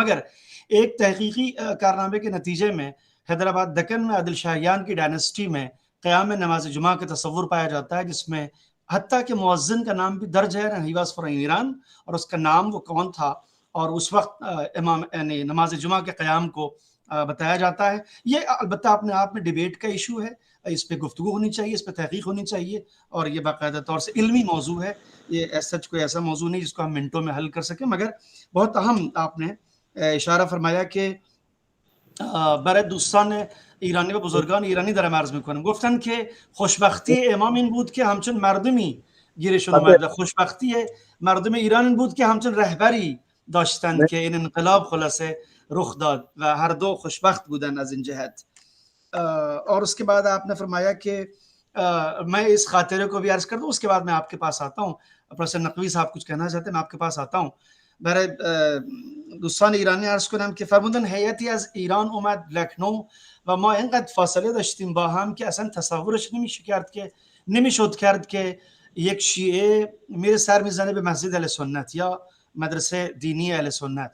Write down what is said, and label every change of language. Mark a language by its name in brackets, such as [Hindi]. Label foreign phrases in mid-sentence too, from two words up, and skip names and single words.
[Urdu] مگر ایک تحقیقی کارنامے کے نتیجے میں حیدرآباد دکن میں عادل شاہیان کی ڈائنسٹی میں قیام نماز جمعہ کا تصور پایا جاتا ہے، جس میں حتیٰ کہ مؤذن کا نام بھی درج ہے، [English] he was from [Urdu] ایران، اور اس کا نام وہ کون تھا، اور اس وقت امام یعنی نماز جمعہ کے قیام کو بتایا جاتا ہے. یہ البتہ اپنے آپ میں ڈیبیٹ کا ایشو ہے، اس پہ گفتگو ہونی چاہیے، اس پہ تحقیق ہونی چاہیے، اور یہ باقاعدہ طور سے علمی موضوع ہے. یہ سچ کوئی ایسا موضوع نہیں جس کو ہم منٹوں میں حل کر سکیں. مگر بہت اہم آپ نے اشارہ فرمایا کہ [Persian] برای دوستان ایرانی و بزرگان ایرانی دارم عرض میکنم، گفتن که خوشبختی امام این بود که همچون مردمی گیرشون اومد، و خوشبختی مردم ایران این بود که همچون رهبری داشتند که این انقلاب خلاصه رخ داد، و هر دو خوشبخت بودن از این جهت. [Urdu] اور اس کے بعد آپ نے فرمایا کہ میں اس خاطرے کو بھی عرض کر دوں، اس کے بعد میں آپ کے پاس آتا ہوں. پروفیسر نقوی صاحب کچھ کہنا چاہتے ہیں، میں آپ کے پاس آتا ہوں. [Persian] برای دوستان ایرانی عرض کنم که فرمودن هیئتی از ایران اومد لکنو و ما اینقدر فاصله داشتیم با هم که اصلا تصورش نمیشد کرد که یک شیعه میره سر میزنه به مسجد اهل سنت یا مدرسه دینی اهل سنت.